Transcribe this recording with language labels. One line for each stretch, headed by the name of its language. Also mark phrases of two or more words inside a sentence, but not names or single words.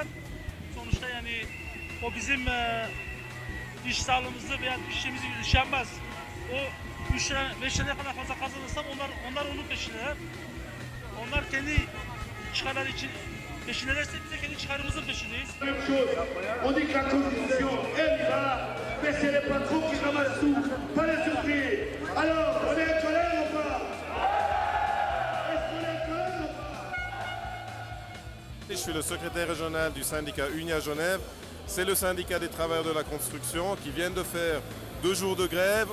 Turkish: Sonuçta yani o bizim iş sağlığımızı veya işimizi şey yapmaz. O 3 lira 5 lira kadar fazla kazanırsam onlar onun peşindeler. Onlar kendi çıkarları için peşindelerse biz de kendi çıkarımızın peşindeyiz.
French: Même chose. On dit que la constitution, elle va, mais c'est les patrons qui ramassent tout, pas les ouvriers. Alors, on est en colère ou pas? Est-ce qu'on est en colère ou pas? Je suis le secrétaire régional du syndicat UNIA Genève. C'est le syndicat des travailleurs de la construction qui vient de faire 2 jours de grève.